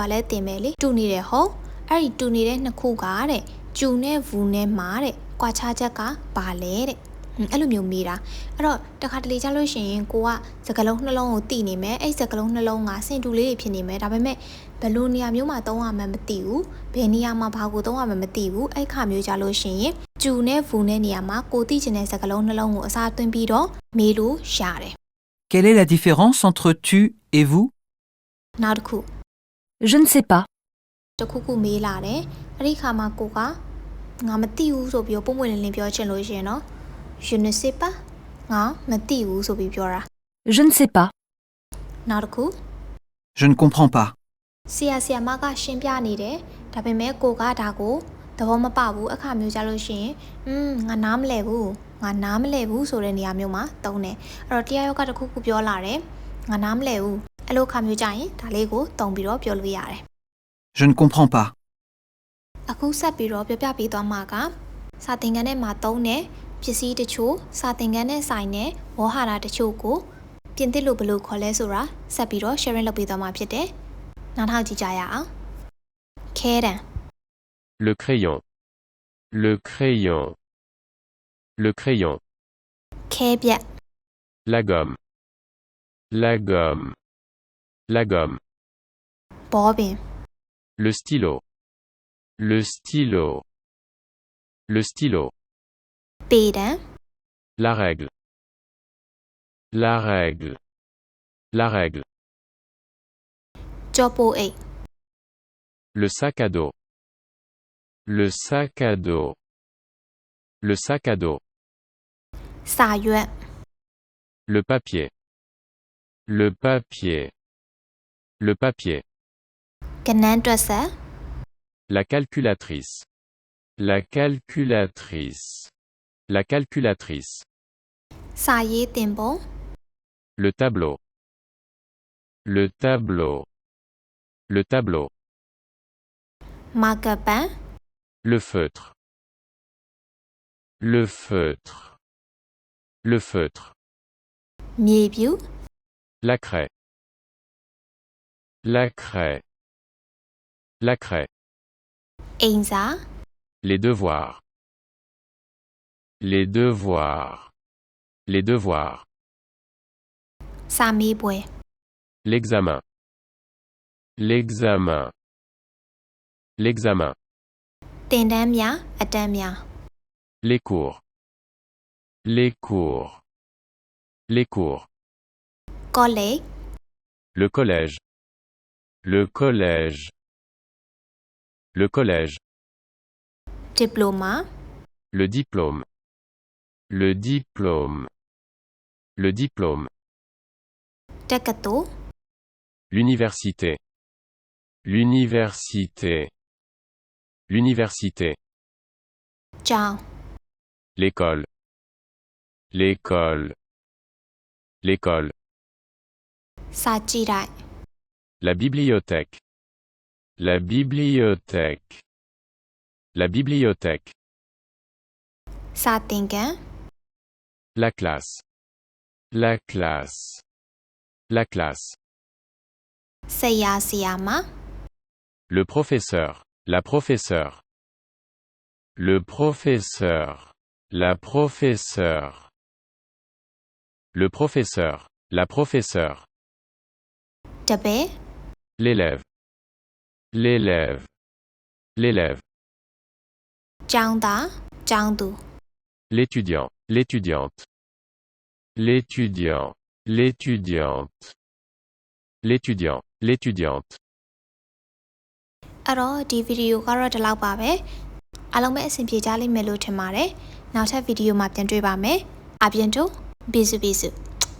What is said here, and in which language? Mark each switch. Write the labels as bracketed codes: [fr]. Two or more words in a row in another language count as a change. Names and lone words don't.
[my] လဲတင်မယ်လေတူနေတယ်ဟုတ်အဲ့ဒီတူနေတဲ့နှစ်ခုကတဲ့ကျူနဲ့ဝူနဲ့မှာတဲ့ကွာခြားချက်ကဘာလဲတဲ့အဲ့လိုမျိုးမေးတာအဲ့တော့တခါတလေကြလို့ရှိရင်ကိုကစကားလုံးနှလုံးကိုတည်နေမယ်အဲ့စကားလုံးနှလုံးကစင်တူလေးတွေဖြစ်နေမယ်ဒါပေမဲ့ဘယ်လိုနေရာမျိုးမှာသုံးရမှန်းမသိဘူးဘယ်နေရာမှာဘာကိုသုံးရမှန်းမသိဘူးအဲ့ခါမျိုးကြလို့ရှိရင်ကျူနဲ့ဝူနဲ့နေရာမှာကိုသိချင်တဲ့စကားလုံးနှလုံးကိုအစားသွင်းပြီးတော့မေးလို့ရတယ် [fr] Quelle est la différence entre tu et vous? [my] နောက်တစ်ခု [fr] Je ne sais pas. [my] တခုခုမေးလာတယ်အဲ့ဒီခါမှာကိုကငါမသိဘူးဆိုပြီးတော့ပုံမှန်လင်းလင်းပြောချင်လို့ရှိရင်နော် [fr] Je ne sais pas [my] ငါမသိဘူးဆိုပြီးပြောတာ [fr] Je ne sais pas. [my] နောက်တစ်ခု [fr] Je ne comprends pas. [my] ဆရာမကရှင်းပြနေတယ်ဒါပေမဲ့ကိုကဒါကိုသဘောမပေါက်ဘူးအခါမျိုးကြလို့ရှိရင်ငါနားမလဲဘူးဆိုတဲ့နေရာမျိုးမှာသုံးတယ်အဲ့တော့တရားရောက်ကတခုခုပြောလာတယ်ငါနားမလဲဘူးအဲ့လိုအခါမျိုးကြရင်ဒါလေးကိုသုံးပြီးတော့ပြောလို့ရတယ် [fr] Je ne comprends pas. [my] အခုဆက်ပြီးတော့ပြောပြပေးသွားမှာကစာသင်ခန်းထဲမှာသုံးတဲ့ပစ္စည်းတချို့စာသင်ခန်းနဲ့ဆိုင်တဲ့ဝေါ်ဟာရတချို့ကိုပြင်သစ်လို့ဘယ်လိုခေါ်လဲဆိုတာဆက်ပြီးတော့ sharing လုပ်ပေးသွားမှာဖြစ်တယ်နောက်ထောက်ကြည့်ကြရအောင်ခဲတံ [fr] Le crayon. Le crayon. Le crayon. [my] ခဲပြက် [fr] La gomme. La gomme. La gomme. [my] ဘောပင် [fr] Le stylo. Le stylo. Le stylo. [my] ပေတံ [fr] La règle. La règle. La règle. [my] ကြောပိုအိတ် [fr] Le sac à dos. Le sac à dos. Le sac à dos. [my] စာရွက် [fr] Le papier. Le papier. Le papier. [my] ကနန်းတွက်ဆက် [fr] La calculatrice. La calculatrice. La calculatrice. [my] စာရေးတင်ပုံ [fr] Le tableau. Le tableau. Le tableau. [my] မာကပန် [fr] Le feutre. Le feutre. Le feutre. [my] မြေပြူ [fr] La craie. La craie. La craie. [my] အိမ်စာ [fr] Les devoirs. Les devoirs. Les devoirs. [my] စာမေးပွဲ [fr] L'examen. L'examen. L'examen. [my] တင်တန်းများအတန်းများ [fr] Les cours. Les cours. Les cours. [my] ကောလိပ် [fr] Le collège. Le collège. Le collège. [my] ဒီပလိုမာ [fr] Le diplôme. Le diplôme. Le diplôme. [my] တက္ကသိုလ် [fr] L'université. L'université. L'université. [my] ကျောင်း [fr] L'école. L'école. L'école. [my] စာကြည့်တိုက် [fr] La bibliothèque. La bibliothèque. La bibliothèque. [my] စာသင်ခန်း [fr] La classe. La classe. La classe. [my] ဆရာဆရာမ [fr] Le professeur. La professeure. Le professeur. La professeure. Le professeur. La professeure. [my] တပည့် [fr] L'élève. L'élève. L'élève. [my] ကျောင်းသားကျောင်းသူ [fr] L'étudiant. L'étudiante. L'étudiant. L'étudiante. L'étudiant. L'étudiante. [my] အဲ့တော့ဒီဗီဒီယိုကတော့ဒီလောက်ပါပဲအားလုံးပဲအဆင်ပြေကြလိမ့်မယ်လို့ထင်ပါတယ်နောက်ထပ်ဗီဒီယိုမှာပြန်တွေ့ပါမယ်အပြင်တို့ဘီစု